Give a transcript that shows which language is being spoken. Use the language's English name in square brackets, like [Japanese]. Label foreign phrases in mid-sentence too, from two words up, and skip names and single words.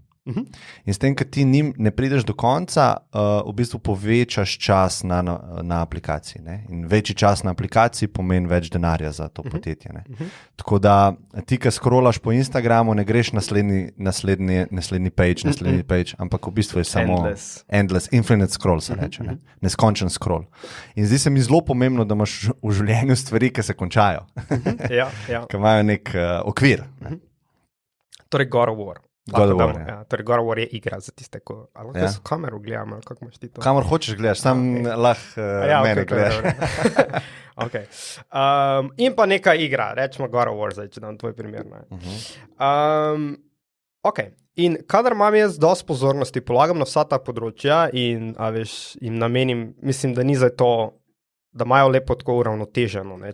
[Slovenian] In s tem, ker ti ne prideš do konca, v bistvu povečaš čas na aplikaciji. Ne? In večji čas na aplikaciji pomeni več denarja za to podjetje. Ne? Tako da ti, ki scrollaš po Instagramu, ne greš naslednji page, ampak v bistvu je samo [English] endless, infinite scroll [Slovenian] se reče, ne? Neskončen scroll. In zdi se mi zelo pomembno, da imaš v življenju stvari, ki se končajo, ki imajo nek okvir. Ne? Torej, God of War. God of War, Torej, God of War je igra za tiste, ko so kamero gledam, ali kako imaš ti to? Kamor hočeš gledaš, sam lahko mene gledaš. Okay. In pa neka igra, rečemo God of War, zdaj, če dam tvoj primer. In kadar imam jaz dosti pozornosti, polagam na vsa ta področja in jim namenim, mislim, da ni za to, da imajo lepo tako uravnoteženo, ne?